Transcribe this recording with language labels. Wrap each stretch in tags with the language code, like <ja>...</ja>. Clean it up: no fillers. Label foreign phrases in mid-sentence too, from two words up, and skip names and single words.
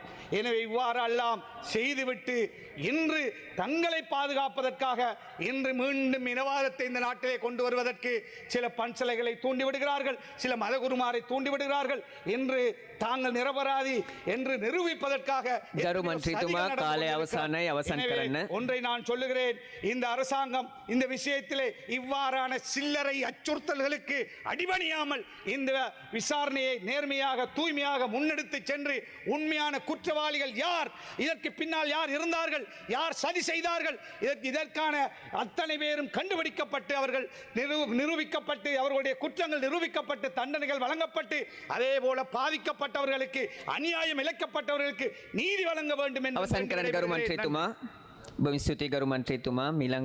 <ta>எனவே இவ்வாறு எல்லாம் செய்துவிட்டு இன்று தங்களை பாதுகாப்பதற்காக இன்று மீண்டும் இனவாதத்தை இந்த நாட்டிலே கொண்டு வருவதற்கு சில பன்சலைகளை தூண்டிவிடுகிறார்கள், சில மதகுருமாரை தூண்டிவிடுகிறார்கள் என்று தாங்கள் நிரபராதி என்று நிரூபிப்பதற்காக</ta> <si>ගරු මන්ත්‍රීතුමා කාලය අවසానයි අවසන්</si> <ta>எனவே</ta> <si>කරන්න.</si> <ta>ஒன்றை நான் சொல்லுகிறேன், இந்த அரசாங்கம் இந்த விஷயத்திலே இவ்வாறான சில்லறை அச்சுறுத்தல்களுக்கு அடிபணியாமல் இந்த விசாரணையை நேர்மையாக தூய்மையாக முன்னெடுத்து சென்று உண்மையான குற்றவாளிகள் யார், இதற்கு பின்னால் யார் இருந்தார்கள், யார் சதி செய்தார்கள், இதற்கான அத்தனை பேரும் கண்டுபிடிக்கப்பட்டு அவர்கள் நிரூபிக்கப்பட்டு அவர்களுடைய குற்றங்கள் நிரூபிக்கப்பட்டு தண்டனைகள் வழங்கப்பட்டு அதே போல பாதிக்கப்பட்டவர்களுக்கு அநியாயம் இழைக்கப்பட்டவர்களுக்கு நீதி வழங்க வேண்டும் என்று</ta> <si>අවසන් කරන්න ගරු මන්ත්‍රීතුමා. ඔබ ස්තුතියි ගරු මන්ත්‍රීතුමා. මීළඟ</si>